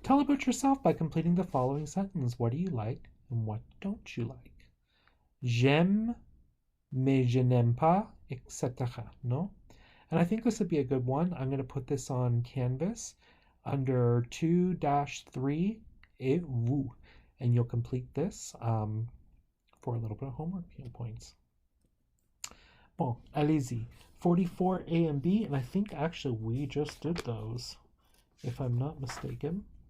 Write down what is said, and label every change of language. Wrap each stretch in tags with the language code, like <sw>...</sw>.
<en>Tell about yourself by completing the following sentence. What do you like and what don't you like?</en> <fr>J'aime, mais je n'aime pas, etc.</fr> <en>No? And I think this would be a good one. I'm going to put this on Canvas under 2-3 et vous. And you'll complete this for a little bit of homework points. Bon,</en> <fr>allez-y.</fr> <en>44 A and B, and I think actually we just did those, if I'm not mistaken.</en>